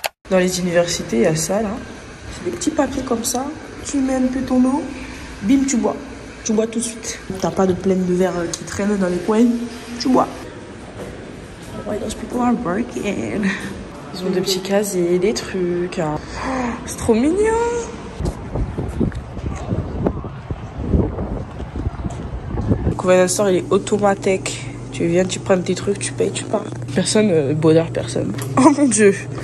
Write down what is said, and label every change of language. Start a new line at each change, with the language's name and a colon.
French: Dans les universités, il y a ça là. C'est des petits papiers comme ça. Tu mets un peu ton eau, bim, tu bois. Tu bois tout de suite. T'as pas de pleine de verre qui traînent dans les coins. Tu bois.
English: Why those people are working?
French: Ils ont des petits casiers, des trucs. Hein. Oh, c'est trop mignon. Le convenience store, il est automatique. Tu viens, tu prends tes trucs, tu payes, tu pars. Personne, bonheur, personne. Oh mon dieu.